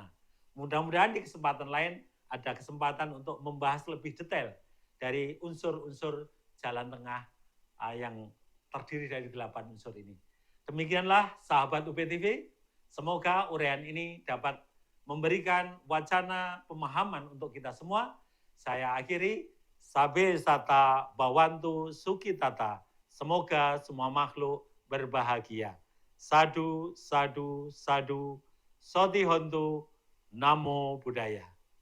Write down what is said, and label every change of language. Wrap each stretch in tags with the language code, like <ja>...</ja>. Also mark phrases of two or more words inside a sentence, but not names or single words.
<id>Mudah-mudahan di kesempatan lain ada kesempatan untuk membahas lebih detail dari unsur-unsur jalan tengah yang terdiri dari 8 unsur ini. Demikianlah sahabat UPTV, semoga uraian ini dapat memberikan wacana pemahaman untuk kita semua. Saya akhiri,</id> <pi>sabe sata bawantu sukitata.</pi> <id>Semoga semua makhluk berbahagia.</id> <pi>Sadu, sadu, sadu, soti hontu, namo buddhaya.</pi>